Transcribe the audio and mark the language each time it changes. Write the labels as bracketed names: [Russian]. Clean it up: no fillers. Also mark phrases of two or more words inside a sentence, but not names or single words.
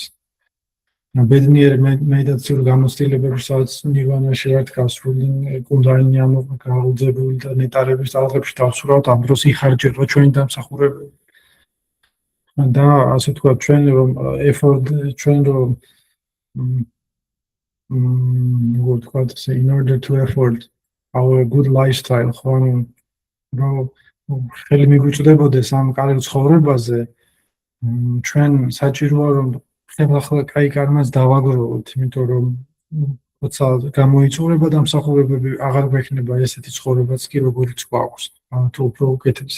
[Georgian] ბედნიერი მედიტაციური გამოცდილებები, სადაც ნირვანაში ვართ გასული, კუნდალინი გამოგზაურებული და ნეტარების ტალღებში დავსურავთ, ამ დროს იხარჯება ჩვენი დამსახურებები. და ასე თქვა ჩვენ რომ ჩვენ რომ ვთქვათ, [English] in order to afford our good lifestyle, [Georgian] ხო, რომ ხელი მიგვიწვდებოდეს ამ კარგ ცხოვრებაზე, ჩვენ საჭიროა რომ ახლა კაი კარმას დავაგროვოთ, იმიტომ რომ როცა გამოიწურება დამსახურებები, აღარ გვექნება ესეთი ცხოვრებაც კი როგორიც გვაქვს, თუ უფრო უკეთესი.